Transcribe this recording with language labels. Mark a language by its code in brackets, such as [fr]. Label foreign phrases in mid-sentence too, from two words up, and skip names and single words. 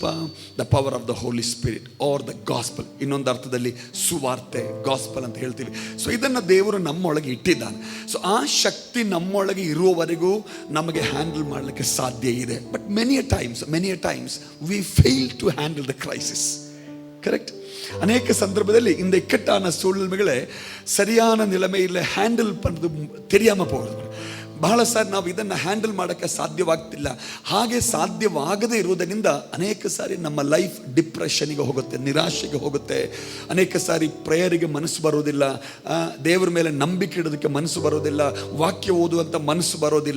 [en] the power of the holy spirit or the gospel. [kn] ಇನ್ನೊಂದು ಅರ್ಥದಲ್ಲಿ ಸುವಾರ್ತೆ, ಗಾಸ್ಪಲ್ ಅಂತ ಹೇಳ್ತೀವಿ. ಸೊ ಇದನ್ನು ದೇವರು ನಮ್ಮೊಳಗೆ ಇಟ್ಟಿದ್ದಾನೆ. ಸೊ ಆ ಶಕ್ತಿ ನಮ್ಮೊಳಗೆ ಇರುವವರೆಗೂ ನಮಗೆ ಹ್ಯಾಂಡಲ್ ಮಾಡಲಿಕ್ಕೆ ಸಾಧ್ಯ ಇದೆ. [en] But many a times we fail to handle the crisis. ಕರೆಕ್ಟ್? [kn] ಅನೇಕ ಸಂದರ್ಭದಲ್ಲಿ [ta] இந்த இக்கட்டான சூழ்நிலைகளை சரியான நிலைமையில் ಹ್ಯಾಂಡಲ್ பண்ணது தெரியாமல் போகிறது. [kn] ಬಹಳ ಸಾರಿ ನಾವು ಇದನ್ನು ಹ್ಯಾಂಡಲ್ ಮಾಡೋಕ್ಕೆ ಸಾಧ್ಯವಾಗ್ತಿಲ್ಲ. ಹಾಗೆ ಸಾಧ್ಯವಾಗದೇ ಇರುವುದರಿಂದ ಅನೇಕ ಸಾರಿ ನಮ್ಮ [en] life depressionge [kn] ಹೋಗುತ್ತೆ, ನಿರಾಶೆಗೆ ಹೋಗುತ್ತೆ. ಅನೇಕ ಸಾರಿ ಪ್ರೇಯರಿಗೆ ಮನಸ್ಸು ಬರೋದಿಲ್ಲ, ದೇವರ ಮೇಲೆ ನಂಬಿಕೆ ಇಡೋದಕ್ಕೆ ಮನಸ್ಸು ಬರೋದಿಲ್ಲ, ವಾಕ್ಯ ಓದುವಂಥ ಮನಸ್ಸು ಬರೋದಿಲ್ಲ.